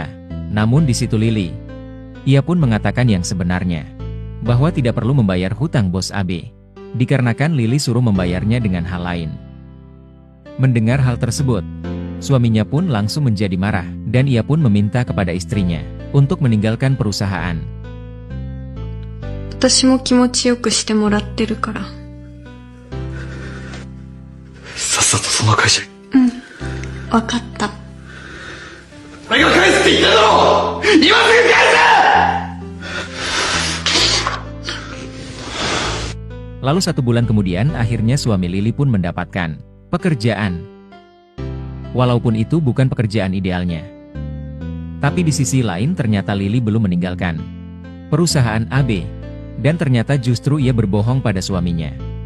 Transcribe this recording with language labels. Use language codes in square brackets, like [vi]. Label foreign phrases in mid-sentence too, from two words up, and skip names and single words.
[id] Namun di situ Lily, ia pun mengatakan yang sebenarnya bahwa tidak perlu membayar hutang bos AB, dikarenakan Lily suruh membayarnya dengan hal lain. Mendengar hal tersebut, suaminya pun langsung menjadi marah dan ia pun meminta kepada istrinya untuk meninggalkan perusahaan. [ja] 私も気持ちよくしてもらってるから。さっさとその会社に。わかった。俺が返すって言っただろ。今すぐ返せ。 [id] Lalu 1 bulan kemudian akhirnya suami Lily pun mendapatkan pekerjaan. Walaupun itu bukan pekerjaan idealnya. Tapi di sisi lain ternyata Lily belum meninggalkan perusahaan AB. Dan ternyata justru ia berbohong pada suaminya.